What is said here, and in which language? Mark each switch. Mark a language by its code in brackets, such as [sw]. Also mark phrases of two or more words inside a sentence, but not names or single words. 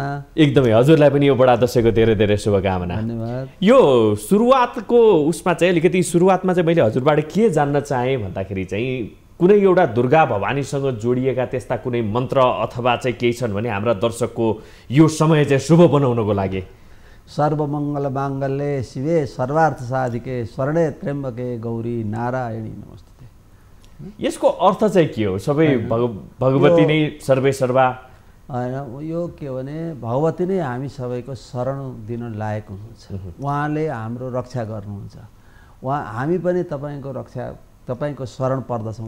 [ne] एकदमै हजुरलाई पनि यो बडा दशैँको धेरै धेरै शुभकामना। धन्यवाद। यो सुरुवातको उसमा चाहिँ अलिकति सुरुवातमा चाहिँ मैले हजुरबाट के जान्न चाहेँ भन्दाखेरि चाहिँ कुनै एउटा दुर्गा भवानीसँग जोडिएका त्यस्ता कुनै मन्त्र अथवा चाहिँ केही छन् भने हाम्रा दर्शकको यो समय चाहिँ शुभ बनाउनको लागि। [sa] सर्वमङ्गल माङ्गल्ये शिवे सर्वार्थ साधिके शरणे त्र्यम्बके गौरी नारायणी नमस्ते। [ne] यसको अर्थ चाहिँ के हो? सबै भगवती नै [sa] सर्वे सर्वा [ne] होइन, यो के भने भगवती नै हामी सबैको शरण दिन लायक हुनुहुन्छ। उहाँले हाम्रो रक्षा गर्नुहुन्छ। हामी पनि तपाईँको शरण पर्दछौँ।